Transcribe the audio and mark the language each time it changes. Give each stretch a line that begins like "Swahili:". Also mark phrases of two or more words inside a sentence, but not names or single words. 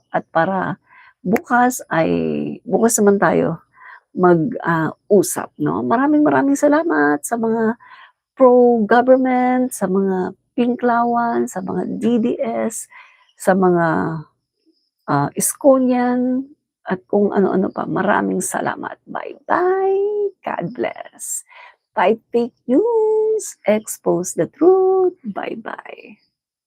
Filipino: At para bukas naman tayo mag-usap, no? Maraming salamat sa mga pro-government, sa mga Pinklawan, sa mga DDS, sa mga Iskonian, at kung ano-ano pa. Maraming salamat.
English: Bye-bye. God bless. Fight fake news. Expose the truth. Bye-bye.